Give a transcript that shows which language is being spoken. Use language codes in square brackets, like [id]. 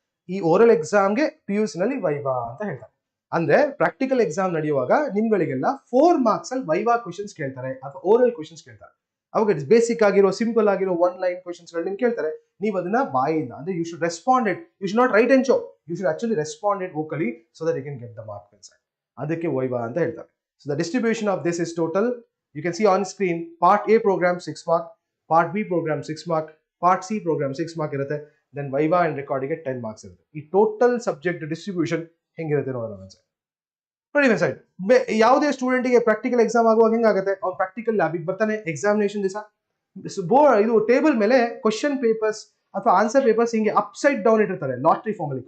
[kn] ಈ ಓರಲ್ ಎಕ್ಸಾಮ್ಗೆ PUC ನಲ್ಲಿ ವೈವಾ ಅಂತ ಹೇಳ್ತಾರೆ. ಅಂದ್ರೆ ಪ್ರಾಕ್ಟಿಕಲ್ ಎಕ್ಸಾಮ್ ನಡೆಯುವಾಗ ನಿಮ್ಗಳಿಗೆಲ್ಲ 4 ಮಾರ್ಕ್ಸ್ ಅಲ್ಲಿ ವೈವಾ ಕ್ವಶನ್ಸ್ ಕೇಳ್ತಾರೆ ಅಥವಾ ಓರಲ್ ಕ್ವಶನ್ಸ್ ಕೇಳ್ತಾರೆ. ಅವಾಗ ಬೇಸಿಕ್ ಆಗಿರೋ ಸಿಂಪಲ್ ಆಗಿರೋ 1 ಲೈನ್ ಕ್ವಶನ್ಸ್ ಗಳು ನಿಮ್ಗೆ ಕೇಳ್ತಾರೆ. ನೀವು ಅದನ್ನ ಬಾಯಿಂದ ಅಂದ್ರೆ [en] You should respond it, you should not write and show, you should actually respond it vocally so that you can get the mark inside. [kn] ಅದಕ್ಕೆ ವೈವಾ ಅಂತ ಹೇಳ್ತಾರೆ. [en] So the distribution of this is total, you can see on screen, part A program 6 mark, part B program 6 mark, part C program 6 mark ಇರುತ್ತೆ, then viva and record ಗೆ 10 marks ಇರುತ್ತೆ. [kn] ಈ total subject distribution ಹೆಂಗಿರುತ್ತೆ ನೋಡೋಣ friends. ನೋಡಿ friends, ಯಾವುದೇ student ಗೆ practical exam ಆಗುವಾಗ ಹೆಂಗಾಗುತ್ತೆ, ಅವ್ನು ಪ್ರಾಕ್ಟಿಕಲ್ ಲ್ಯಾಬಿಗೆ ಬರ್ತಾನೆ ಎಕ್ಸಾಮಿನೇಷನ್ ದಿವಸ, ಇದು ಟೇಬಲ್ ಮೇಲೆ ಕ್ವಶನ್ ಪೇಪರ್ಸ್ ಅಥವಾ ಆನ್ಸರ್ ಪೇಪರ್ಸ್ ಹಿಂಗೆ ಅಪ್ ಸೈಡ್ ಡೌನ್ ಇಟ್ಟಿರ್ತಾರೆ ಲಾಟ್ರಿ ಫಾರ್ಮ್ ಅಲ್ಲಿ.